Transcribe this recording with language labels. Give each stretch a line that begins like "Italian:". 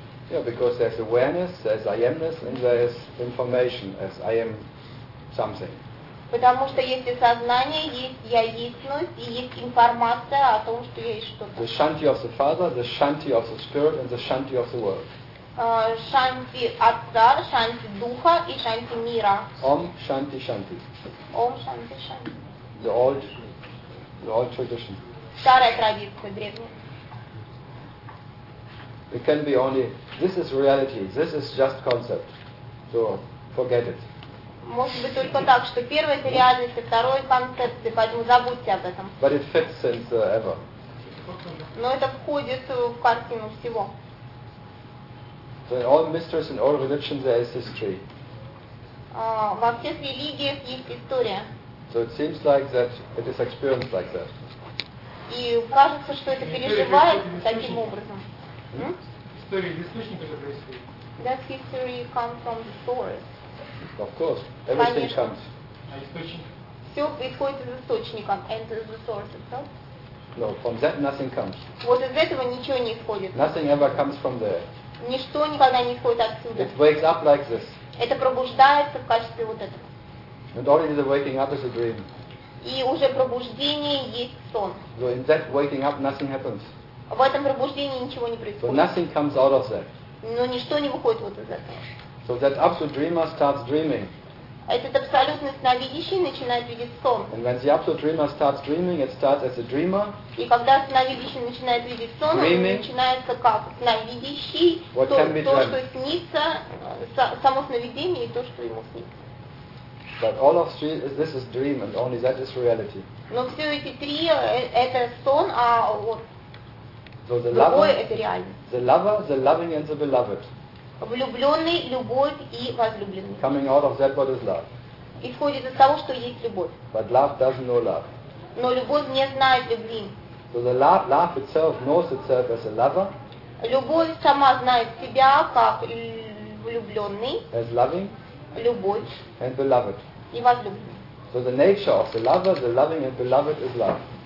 English: Yeah, because there's awareness, there's I amness, and there's information as I am something.
Russian: Потому что есть и сознание, есть я естьность, и есть информация о том, что есть что-то.
English: The shanti of the father, the shanti of the spirit, and the shanti of the world.
Russian: Шанти отца, шанти духа и шанти мира. Ом шанти шанти. Ом шанти шанти.
English: The old tradition.
Russian: Старая традиция, древняя.
English: It can be only, this is reality, this is just concept. So, forget it.
Russian: Может быть только так, что первое это реальность, а второе концепция, поэтому забудьте об этом.
English: But it fits since ever.
Russian: Но это входит в картину всего.
English: So in all mysteries and all religions there is history.
Russian: Во всех религиях есть история.
English: So it seems like that, it is experienced like that.
Russian: И кажется, что это переживает таким образом. История источника же происходит.
English: That history comes from the source. Of course, everything
Russian: Конечно.
English: Comes.
Russian: А источник? Все происходит из источника,
English: and the source itself. No, from that nothing comes.
Russian: Вот из этого ничего не исходит.
English: Nothing ever comes from there.
Russian: Ничто никогда не исходит отсюда.
English: It wakes up like this.
Russian: Это пробуждается в качестве вот этого.
English: And already the waking up is a dream.
Russian: И уже пробуждение есть сон.
English: So in that waking up nothing happens.
Russian: В этом пробуждении ничего не происходит.
English: So nothing comes out of that.
Russian: Но ничто не выходит вот из этого.
English: So that absolute dreamer starts dreaming.
Russian: Этот абсолютный сновидящий начинает видеть сон.
English: And when the absolute dreamer starts dreaming, it starts as a dreamer.
Russian: И когда сновидящий начинает видеть сон,
English: dreaming,
Russian: он начинается как сновидящий,
English: what
Russian: то,
English: can be
Russian: то что снится, само сновидение и то, что ему снится.
English: But all of three, this is dream, and only that is reality.
Russian: Но все эти три это сон, а вот
English: so the
Russian: другое
English: lover,
Russian: это реальность.
English: The lover, the loving, and the beloved.
Russian: Влюбленный, любовь и возлюбленный.
English: Coming out of that, what is love?
Russian: Исходит из того, что есть любовь.
English: But love doesn't know love.
Russian: Но любовь не знает любви.
English: So the love itself knows itself as a lover.
Russian: Любовь сама знает себя как влюбленный.
English: As loving.
Russian: Любовь.
English: And beloved.
Russian: И возлюбленный.
English: So the nature of the lover, the loving and beloved is love.